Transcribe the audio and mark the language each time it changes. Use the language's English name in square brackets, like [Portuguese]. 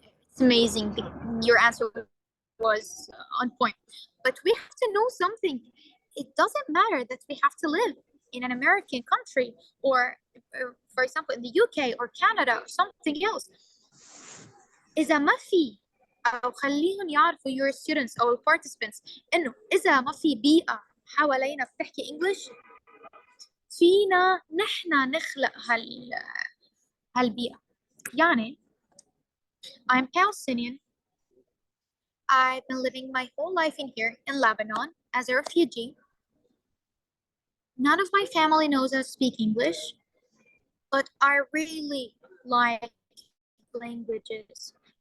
[English] It's amazing. Your answer was on point. But we have to know something. It doesn't matter that we have to live in an American country or for example in the UK or Canada or something else. [Arabic] إذا ما في أو خليهم يعرفوا [English] your students [Arabic] أو participants إنه إذا ما في بيئة حوالينا بتحكي English فينا نحن نخلق هالبيئة. [English] يعني I'm Palestinian. I've been living my whole life in here in Lebanon as a refugee. None of my family knows how to speak English, but I really like languages.